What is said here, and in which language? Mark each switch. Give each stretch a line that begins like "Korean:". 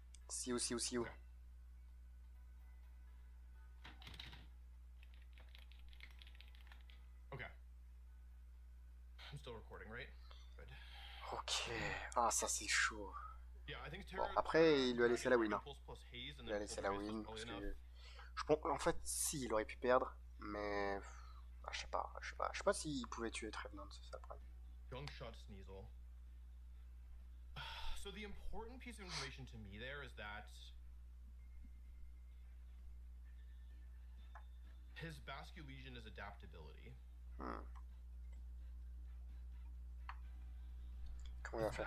English: See you. Okay. Okay. I'm still recording, right? Good.
French: Ok. Ah, ça c'est chaud.
English: Yeah, I think
French: Bon, après, il lui a laissé la win. Hein. Il lui a laissé la win. Parce que... en fait, si, il aurait pu perdre, mais... Bah, je sais pas s'il pouvait tuer Trevenant, c'est ça le problème.
English: Gunshot Sneasel. So the important piece of information to me there is that his Basculegion is adaptability.
French: Comment il va faire?